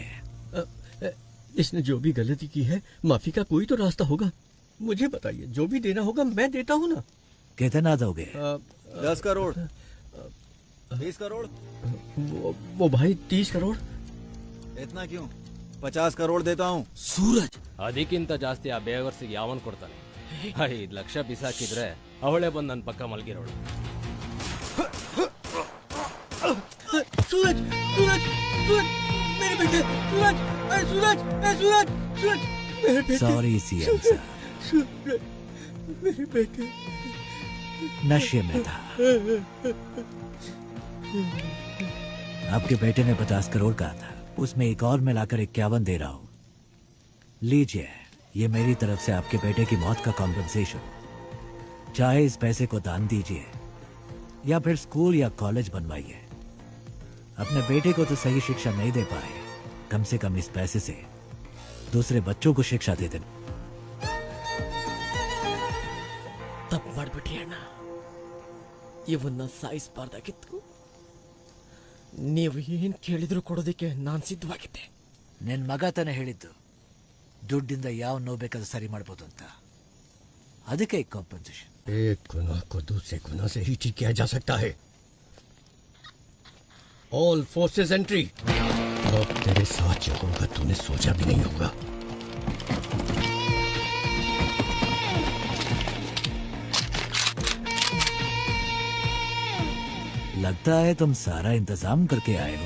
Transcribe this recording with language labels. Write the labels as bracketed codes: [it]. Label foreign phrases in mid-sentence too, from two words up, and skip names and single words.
[hi] इसने जो भी गलती की है, माफी का कोई तो रास्ता होगा। मुझे बताइए, जो भी देना होगा मैं देता हूँ ना। कितना दोगे? 10 करोड़, 20 करोड़। वो भाई 30 करोड़। इतना क्यों? 50 करोड़ देता हूँ। [kn] ಸೂರಜ್ ಅದಕ್ಕಿಂತ ಜಾಸ್ತಿ ಆ ಬೇವರ್ಸಿಗೆ ಯಾವನ್ ಕೊಡ್ತಾನೆ? 5 ಲಕ್ಷ ಬಿಸಾಕಿದ್ರೆ ಅವಳೇ ಬಂದು ನನ್ನ ಪಕ್ಕ ಮಲಗಿರೋಳು. [hi] सूरज सूरज सूरज मेरे बेटे, सूरज सूरज सूरज सूरज मेरे बेटे। सॉरी सीएम साहब, सूरज मेरे बेटे नशे में था। आपके बेटे ने 50 करोड़ कहा था, उसमें एक और मिलाकर 51 दे रहा हूं। लीजिए, ये मेरी तरफ से आपके बेटे की मौत का कॉम्पेंसेशन। चाहे इस पैसे को दान दीजिए या फिर स्कूल या कॉलेज बनवाइए। अपने बेटे को तो सही शिक्षा नहीं दे पाए, कम से कम इस पैसे से दूसरे बच्चों को शिक्षा दे देना। [kn] ತಪ್ಪು ಮಾಡ್ಬಿಟ್ಟಿ ಅಣ್ಣ, ಇವನ್ನ ಸಾಯಿಸಬಾರ್ದಾಗಿತ್ತು. ನೀವು ಏನ್ ಕೇಳಿದ್ರು ಕೊಡೋದಕ್ಕೆ ನಾನು ಸಿದ್ಧವಾಗಿದ್ದೆ. ನಿನ್ ಮಗ ತಾನೇ ಹೇಳಿದ್ದು ದುಡ್ಡಿಂದ ಯಾವ ನೋವು ಬೇಕಾದ್ರೂ ಸರಿ ಮಾಡ್ಬೋದು ಅಂತ. ಅದಕ್ಕೆ ಕಾಂಪನ್ಸೇಷನ್. [hi] एक गुनाह को दूसरे गुनाह से ही ठीक किया जा सकता है। [en] all forces entry. [hi] अब तेरे साथ जो होगा तूने सोचा भी नहीं होगा। लगता है तुम सारा इंतजाम करके आए हो।